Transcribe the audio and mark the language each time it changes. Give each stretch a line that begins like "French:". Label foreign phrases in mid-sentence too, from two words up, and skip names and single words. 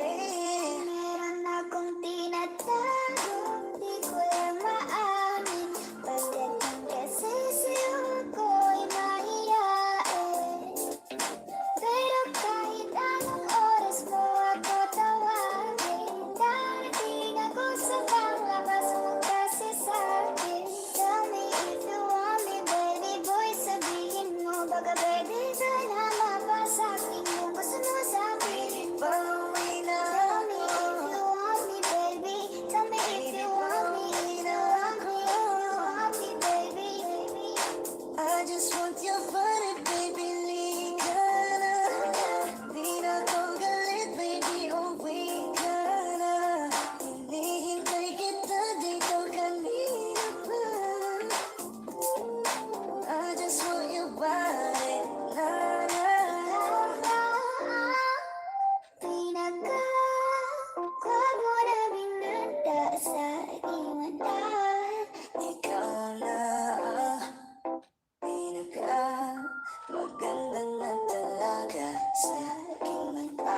Filipino: Meron akong tinatago, di ko lang maamin. Pagdating kasi sa'yo ako'y mahiyain. Pero kahit anong oras mo ako tawagin, darating ako sa panglabas mo kasi sa'kin.
English: Tell me if you want me, baby boy,
Filipino: sabihin mo. Baka pwede sana mapasakin yung gusto mo sa'kin. Pauwi na ako.
English: Tell me if you want me, baby. Tell me if you want me. If you want me, if you want me, baby. I just want your body, baby.
Filipino: Lika na. Di na ko galit, baby. Uwi ka na. Hinihintay kita dito kanina pa.
English: I just want your body. Na na.
Filipino: Pinaka-gwapo na binata sa aking mata. Ikaw na pinaka-maganda na talaga sa aking mata.